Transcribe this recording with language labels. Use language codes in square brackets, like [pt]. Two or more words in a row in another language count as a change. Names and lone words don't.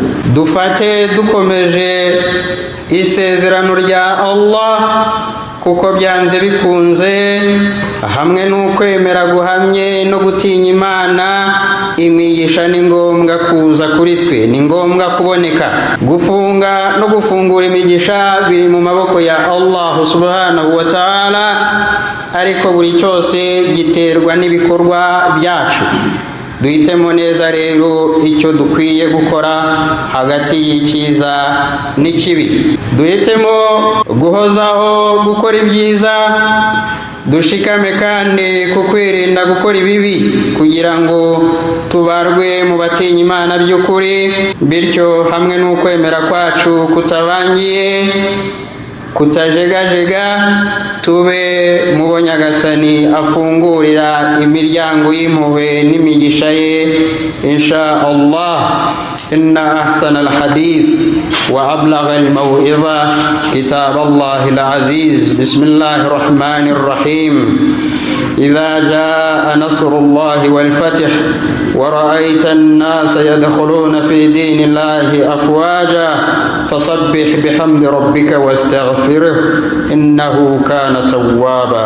[rw] Dufate dukomeje isezerano rya Allah, kuko byanze bikunze hamwe n'ukwemera guhamye no gutinya Imana, imigisha ni ngombwa kuza kuri twe, ni ngombwa kuboneka. Gufunga no gufungura imigisha biri mu maboko ya Allah [ar] سبحانه وتعالى, [rw] ariko buri cyose giterwa n'ibikorwa byacu. Duhitemo neza rero icyo dukwiye gukora hagati y'icyiza n'ikibi. Duhitemo guhozaho gukora ibyiza, dushikame kandi ku kwirinda gukora ibibi, kugira ngo tubarwe mu batinya Imana by'ukuri. Bityo hamwe n'ukwemera kwacu kutabangiye, kutajegajega, tube mu bo Nyagasani afungurira imiryango y'impuhwe n'imigisha ye [ar] إن شاء الله. إن أحسن الحديث وأبلغ الموعظة كتاب الله العزيز. بسم الله الرحمن الرحيم. إذا جاء نصر الله والفتح ورأيت الناس يدخلون في دين الله أفواجا فسبح بحمد ربك واستغفره إنه كان توابا.